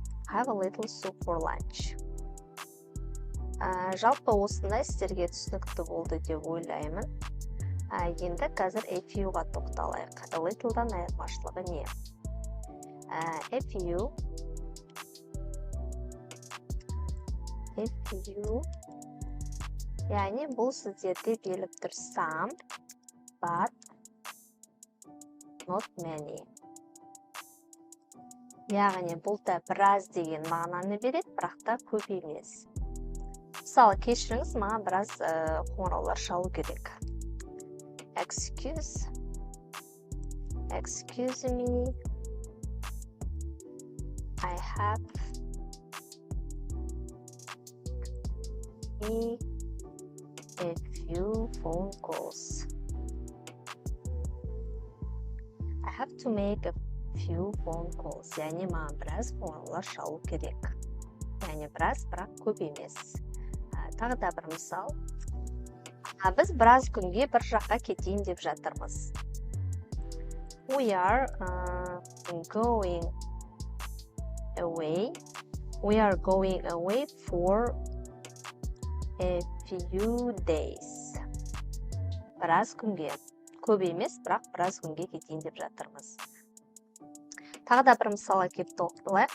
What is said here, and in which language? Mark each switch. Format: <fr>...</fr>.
<en>Have a little soup for lunch.</en> <kk>Жалпы осындай сіздерге түсінікті болды деп ойлаймын. Енді қазір a few-ға тоқталайық. A little-дан айырмашылығы не? A few яғни бұл сіздерде беріліп тұр</kk> <en>some, but not many.</en> <kk>Яғни бұл да біраз деген мағынаны береді, бірақ та көп емес. Мысалы, кешіріңіз, маған біраз қоңыраулар шалу керек.</kk> <en>Excuse me, I have a few phone calls. I have to make a few phone calls.</en> <kk>Яғни маған біраз қоңыраулар шалу керек. Яғни біраз, бірақ көп емес. Тағы да бір мысал. Біз біраз күнге бір жаққа кетейін деп жатырмыз.</kk> <en>We are going away. We are going away for a few days.</en> <kk>Біраз күнге. Көп емес, бірақ біраз күнге кетейін деп жатырмыз. Тағы да бір мысалға келіп тоқталайық.</kk>